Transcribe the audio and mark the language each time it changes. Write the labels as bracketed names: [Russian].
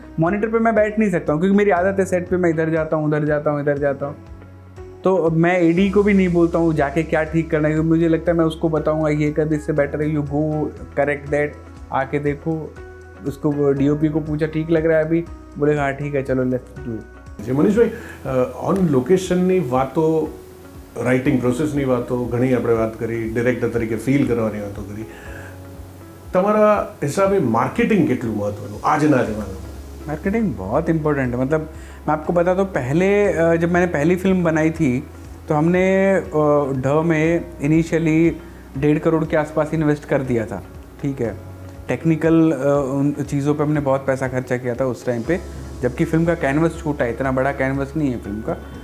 [Hindi] Monitor पे मैं बैठ नहीं सकता हूँ क्योंकि मेरी आदत है सेट पे मैं इधर जाता हूँ, उधर जाता हूँ, इधर जाता हूँ। तो मैं एडी को भी नहीं बोलता हूँ जाके क्या ठीक करना है, क्योंकि मुझे लगता है मैं उसको बताऊँगा ये कर, इससे बेटर है [English] you go correct that, [Hindi] आके देखो। उसको डीओपी को पूछा ठीक लग रहा है अभी, बोलेगा हाँ ठीक है चलो [English] Let's do it. [Gujarati] मनीष भाई, ઓન લોકેશનની વાતો, રાઇટિંગ પ્રોસેસની વાતો ઘણી આપણે વાત કરી, ડિરેક્ટર તરીકે ફીલ કરવાની વાતો કરી, તમારા હિસાબે માર્કેટિંગ કેટલું મહત્વનું આજના જમાનામાં? [Hindi] मार्केटिंग बहुत इंपॉर्टेंट है। मतलब मैं आपको बता दूँ, पहले जब मैंने पहली फिल्म बनाई थी तो हमने ढ में इनिशियली 1.5 करोड़ के आसपास इन्वेस्ट कर दिया था। ठीक है, टेक्निकल उन चीज़ों पे हमने बहुत पैसा खर्चा किया था उस टाइम पे, जबकि फिल्म का कैनवस छोटा है, इतना बड़ा कैनवस नहीं है फिल्म का।